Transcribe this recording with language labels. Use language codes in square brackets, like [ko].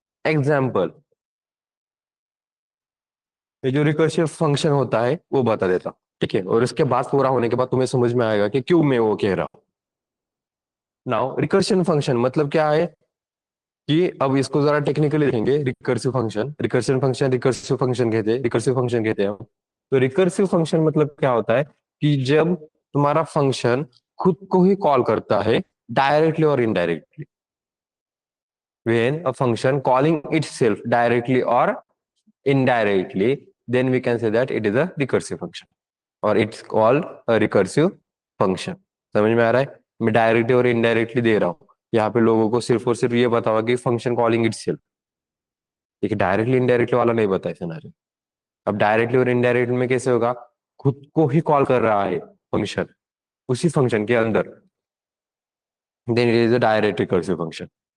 [hi] Example, ये जो recursive function होता है वो बता देता, ठीक है, और इसके बाद पूरा होने के बाद तुम्हें समझ में आएगा कि क्यों मैं वो कह रहा हूं। नाउ रिकर्शन फंक्शन मतलब क्या है, कि अब इसको जरा टेक्निकली देखेंगे। रिकर्सिव फंक्शन, रिकर्सिव फंक्शन कहते हैं, रिकर्सिव फंक्शन कहते हैं हम। तो रिकर्सिव फंक्शन मतलब क्या होता है कि जब तुम्हारा फंक्शन खुद को ही कॉल करता है डायरेक्टली और indirectly, [en] when a function calling itself directly or indirectly, then we can say that it is a recursive function or it's called a recursive function। [hi] समझ में आ रहा है? मैं डायरेक्टली और इनडायरेक्टली दे रहा हूँ यहाँ पे लोगों को, सिर्फ और सिर्फ ये बता हुआ कि [en] Function calling itself. [hi] देखिए डायरेक्टली इनडायरेक्टली वाला नहीं बताया सिनेरियो। अब डायरेक्टली और इनडायरेक्टली में कैसे होगा, खुद को ही कॉल कर रहा है फंक्शन उसी फंक्शन के अंदर, [en] Then it is a direct recursive function.